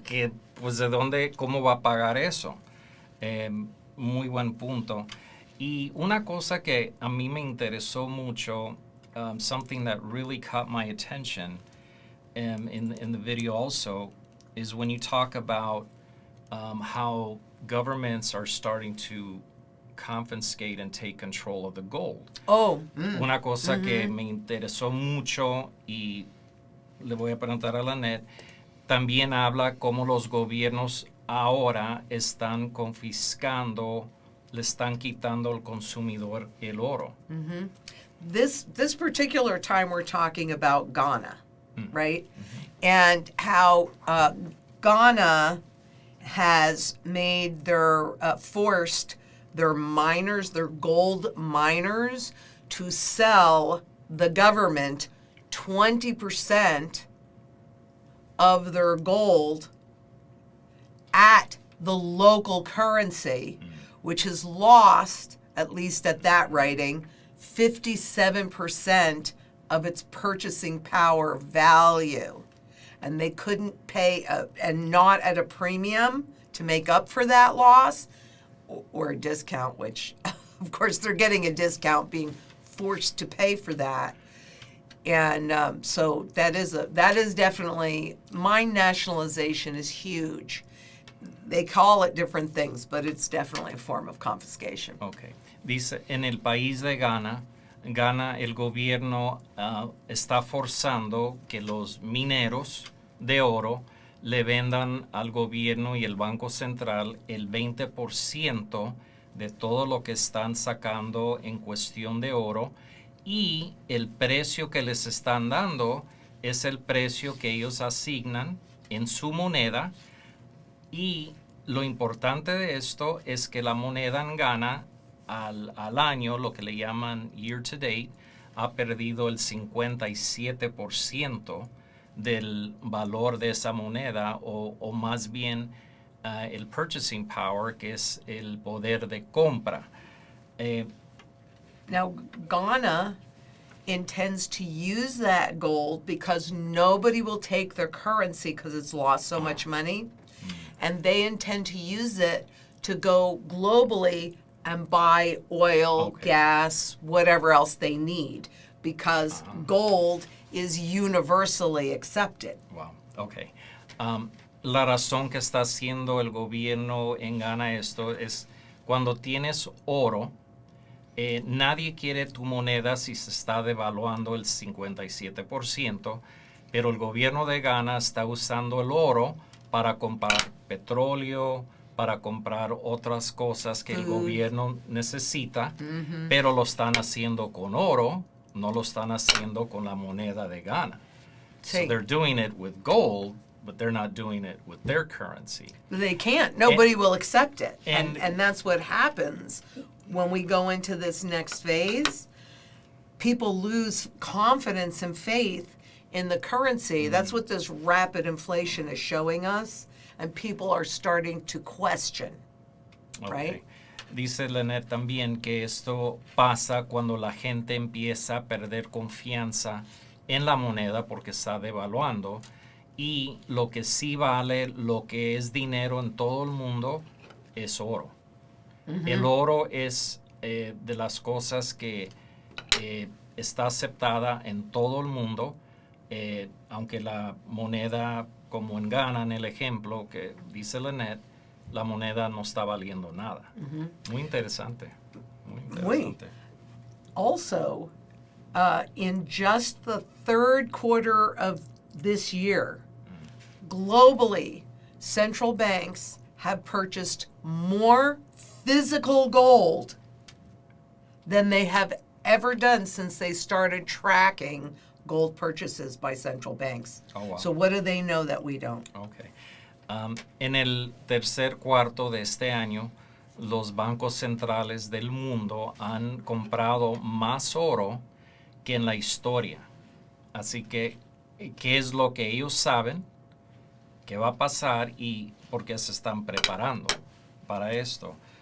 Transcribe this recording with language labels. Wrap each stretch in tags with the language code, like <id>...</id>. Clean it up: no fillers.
<es>que pues de dónde, cómo va a pagar eso. Muy buen punto. Y una cosa que a mí me interesó mucho,</es> <en>something that really caught my attention in the video also, is when you talk about how governments are starting to confiscate and take control of the gold. Oh,</en> <es>Una cosa que me interesó mucho y le voy a preguntar a Lynette, también habla cómo los gobiernos ahora están confiscando, le están quitando al consumidor el oro.</es> <en>This particular time we're talking about Ghana, right? And how Ghana has made forced their miners, their gold miners, to sell the government 20% of their gold at the local currency, which has lost, at least at that writing, 57% of its purchasing power value. And they couldn't pay, and not at a premium to make up for that loss, or a discount, which, of course, they're getting a discount being forced to pay for that. And so that is definitely, mine nationalization is huge. They call it different things, but it's definitely a form of confiscation. Okay.</en> <es>Dice, en el país de Ghana, el gobierno está forzando que los mineros de oro le vendan al gobierno y el Banco Central el 20% de todo lo que están sacando en cuestión de oro, y el precio que les están dando es el precio que ellos asignan en su moneda. Y lo importante de esto es que la moneda en Ghana al año, lo que le llaman</es> <en>year to date,</en> <es>ha perdido el 57% del valor de esa moneda, o más bien el purchasing power, que es el poder de compra.</es> <en>Now, Ghana intends to use that gold because nobody will take their currency because it's lost so much money. And they intend to use it to go globally and buy oil, gas, whatever else they need, because gold is universally accepted. Wow, ok.</en> <es>La razón que está haciendo el gobierno en Ghana esto es cuando tienes oro, nadie quiere tu moneda si se está devaluando el 57%, pero el gobierno de Ghana está usando el oro para comprar petróleo, para comprar otras cosas que el gobierno necesita, pero lo están haciendo con oro, no lo están haciendo con la moneda de Ghana. Sí.</es> <en>So they're doing it with gold, but they're not doing it with their currency. They can't. Nobody will accept it. and- And that's what happens when we go into this next phase. People lose confidence and faith in the currency. That's what this rapid inflation is showing us. And people are starting to question, right? Okay.</en> <es>Dice Lynette también que esto pasa cuando la gente empieza a perder confianza en la moneda porque está devaluando, y lo que sí vale, lo que es dinero en todo el mundo, es oro. El oro es de las cosas que está aceptada en todo el mundo, aunque la moneda, como en Ghana, en el ejemplo que dice Lynette, la moneda no está valiendo nada. Muy interesante. Muy interesante.</es> <en>Also, in just the third quarter of this year, globally, central banks have purchased more physical gold than they have ever done since they started tracking gold purchases by central banks. Oh, wow. So what do they know that we don't? Okay.</en> <es>En el tercer cuarto de este año, los bancos centrales del mundo han comprado más oro que en la historia. Así que, ¿qué es lo que ellos saben que va a pasar y por qué se están preparando para esto?</es>